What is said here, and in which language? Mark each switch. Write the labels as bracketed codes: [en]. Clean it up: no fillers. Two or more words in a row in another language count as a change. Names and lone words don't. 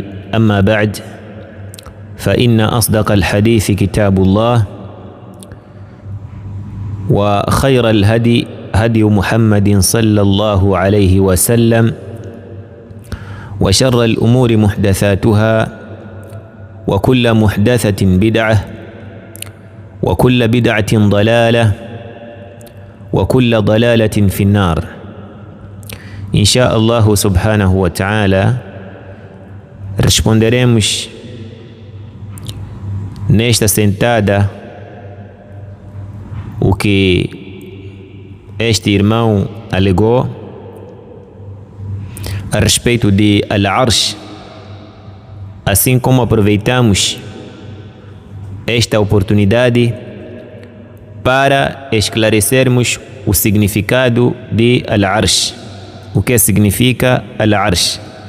[ar] أما بعد، فإن أصدق الحديث كتاب الله وخير الهدي هدي محمد صلى الله عليه وسلم وشر الأمور محدثاتها وكل محدثة بدعة وكل بدعة ضلالة وكل ضلالة في النار. إن شاء الله سبحانه وتعالى [pt] responderemos nesta sentada o que este irmão alegou a respeito de Al-Arsh, assim como aproveitamos esta oportunidade para esclarecermos o significado de Al-Arsh, o que significa Al-Arsh.